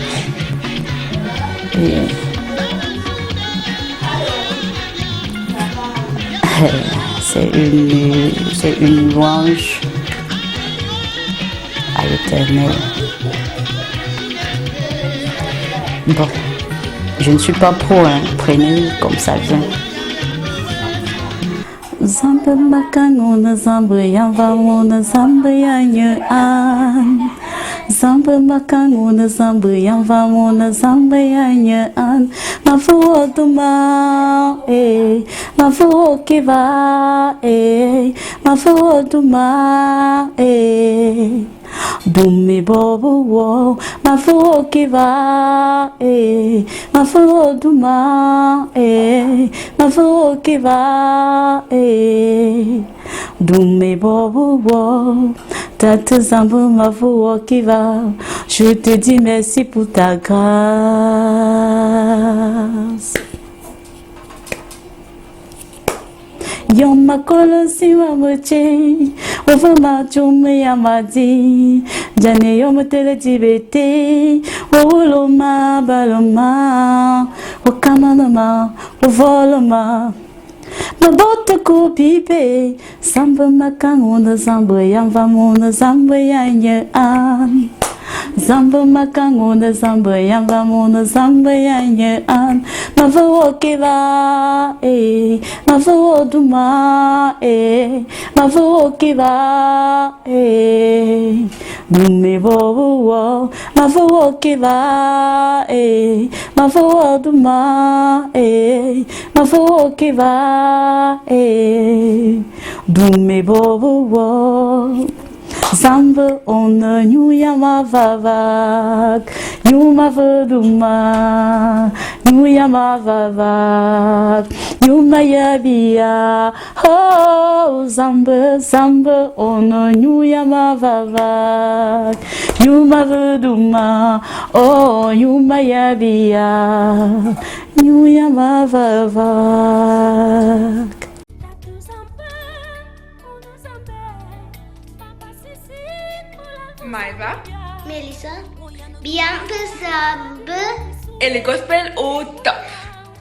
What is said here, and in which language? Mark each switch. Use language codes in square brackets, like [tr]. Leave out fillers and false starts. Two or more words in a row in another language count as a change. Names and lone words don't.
[fr] C'est une louange à l'Éternel. Bon, je ne suis pas pro, hein. Prenez comme ça vient. [ewo] Zambé makangona zambé yamvamona zambé yanye an. Zambé makangona zambé yamvamona zambé yanye an. Mafuo duma mafuo kiva mafuo duma Dumi bobo wo mafuo kiva mafuo duma mafuo kiva Dumi bobo wo Tata Zambé mafuo kiva. [fr] Je te dis merci pour ta grâce. [ewo] Yom makolo siwa moche, wafama chume yamadi, jane yom tele tibete, wawuloma baloma, wakamanoma, wavoloma. Mabota ko pipe, Zambé makangona Zambé yamvamona Zambé yanye an. Zambé makangona Zambé yamvamona Zambé yanye an. Mafuo kiva mafuo duma mafuo kiva Dumi bobo wo mafuo kiva mafuo duma mafuo kiva Dumi bobo wo Zambé ona nyuya mavavak nyuma voduma nyuya mavavak nyuma yabia oh Zambé Zambé ona nyuya mavavak nyuma voduma oh nyuma yabia nyuya mavavak. [fr] Maïva, Melissa, Bianca Zambé et le gospel au top.